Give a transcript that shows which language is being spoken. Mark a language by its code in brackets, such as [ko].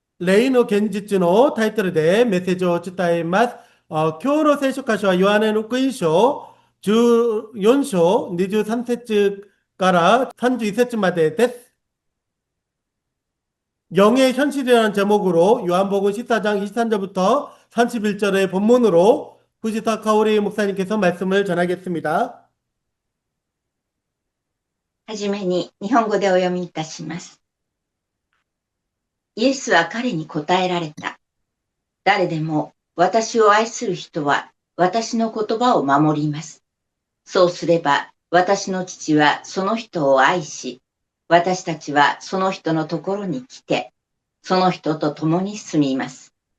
[ja] 例の現実のタイトルでメッセージを伝えます。今日の聖書箇所はヨハネの福音書14章23節から31節までです。 [ko] 영의 현실이라는 제목으로 요한복음 14장 23절부터 31절의 본문으로 후지타 카오리 목사님께서 말씀을 전하겠습니다. [ja] はじめに日本語でお読みいたします。イエスは彼に答えられた。誰でも私を愛する人は私の言葉を守ります。そうすれば私の父はその人を愛し、私たちはその人のところに来て、その人と共に住みます。